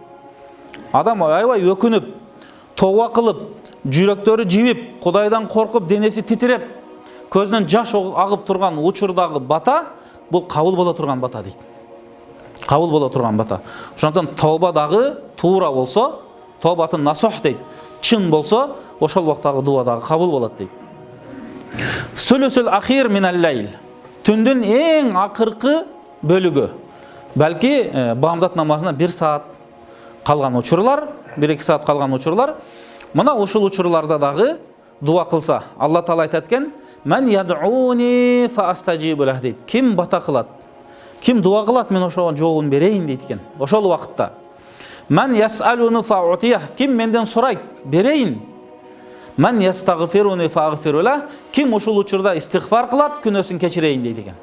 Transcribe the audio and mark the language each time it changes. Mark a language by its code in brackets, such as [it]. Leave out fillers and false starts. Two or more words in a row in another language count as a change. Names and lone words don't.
[ky] Адам аябай өкүнүп, тооба кылып, жүрөктөрү жибип, Кудайдан коркуп, денеси титиреп, көзүнөн жаш агып турган учурдагы бата бул кабыл боло турган бата дейт. Кабыл боло турган бата. Ошондон тооба дагы туура болсо, [ar] توبة نصوحا [ky] дейт, чын болсо, ошол убактагы дуа дагы кабыл болот дейт. [ar] ثلث الآخر من الليل. [ky] Түндүн эң акыркы бөлүгү. Балки бамдат намазына 1 саат калган учурлар, 1-2 саат калган учурлар. Мына ушул учурларда дагы дуа кылса, Алла Таала айтат экен: [ar] "من يدعوني فأستجيب له" [ky] дейт. Ким бата кылат, ким дуа кылат, мен ошого жообун берейин дейт экен. Ошол убакытта. [ar] "من يسألني فأعطيه", [ky] ким менден сурайт, берейин. [ar] "من يستغفرني فأغفر له", [ky] ким ушул учурда истигфар кылат, күнөөсүн кечирейин дейт экен.